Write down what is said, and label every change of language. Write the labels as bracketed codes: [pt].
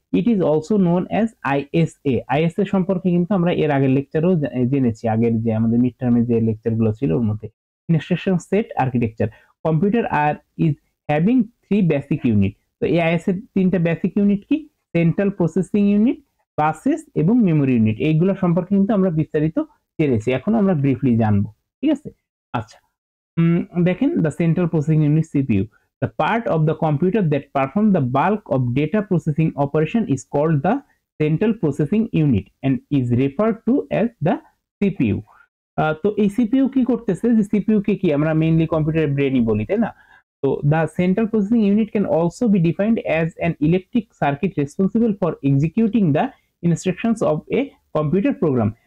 [en] It is also known as ISA. [bn] ISA সম্পর্কে কিন্তু আমরা এর আগের লেকচারেও জেনেছি, আগের যে আমাদের মিড টার্মে যে লেকচার গুলো ছিল ওর মধ্যে। [en] Instruction set architecture, computer আর is having 3 basic unit. [bn] তো এই আইএসএ 3টা বেসিক ইউনিট কি? সেন্ট্রাল প্রসেসিং ইউনিট, বাসেস এবং মেমোরি ইউনিট। এইগুলো সম্পর্কে কিন্তু আমরা বিস্তারিত জেনেছি, এখন আমরা ব্রিফলি জানবো। ঠিক আছে? [en] আচ্ছা, দেখেন the central processing unit CPU, the part of the computer that perform the bulk of data processing operation is called the central processing unit and is referred to as the CPU। [bn] তো এই CPU কি করতেছে? যে CPU কে কি আমরা mainly কম্পিউটারের ব্রেনই বলি, তাই না? [en] তো the central processing unit can also be defined as an electric circuit responsible for executing the instructions of a computer program।